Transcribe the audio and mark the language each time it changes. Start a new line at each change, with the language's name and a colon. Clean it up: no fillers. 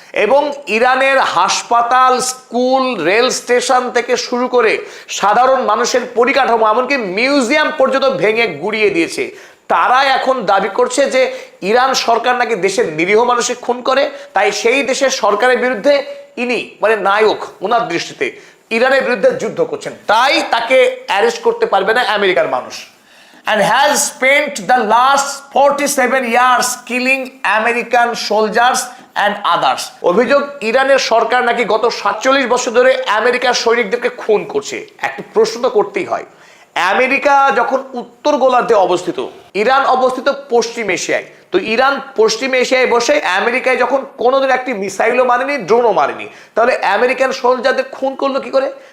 Bangla: এবং ইরানের হাসপাতাল, স্কুল, রেল স্টেশন থেকে শুরু করে সাধারণ মানুষের পরিকাঠামো, এমনকি মিউজিয়াম পর্যন্ত ভেঙে গুড়িয়ে দিয়েছে। তারা এখন দাবি করছে যে ইরান সরকার নাকি দেশের নিরীহ মানুষকে খুন করে, তাই সেই দেশের সরকারের বিরুদ্ধে ইনি মানে নায়ক, ওনার দৃষ্টিতে ইরানের বিরুদ্ধে যুদ্ধ করছেন, তাই তাকে অ্যারেস্ট করতে পারবে না আমেরিকার মানুষ।
English: and has spent the last 47 years killing American soldiers and others।
Bangla: অভিযোগ, ইরানের সরকার নাকি গত 47 বছর ধরে আমেরিকার সৈনিকদেরকে খুন করছে। একটা প্রশ্ন তো করতেই হয়, আমেরিকা যখন উত্তর গোলার্ধে অবস্থিত, ইরান অবস্থিত পশ্চিম এশিয়ায়, তো ইরান পশ্চিম এশিয়ায় বসে আমেরিকায় যখন কোনোদিন একটি মিসাইলও মারেনি, ড্রোনও মারেনি, তাহলে আমেরিকান সোলজারদের খুন করলো কি করে?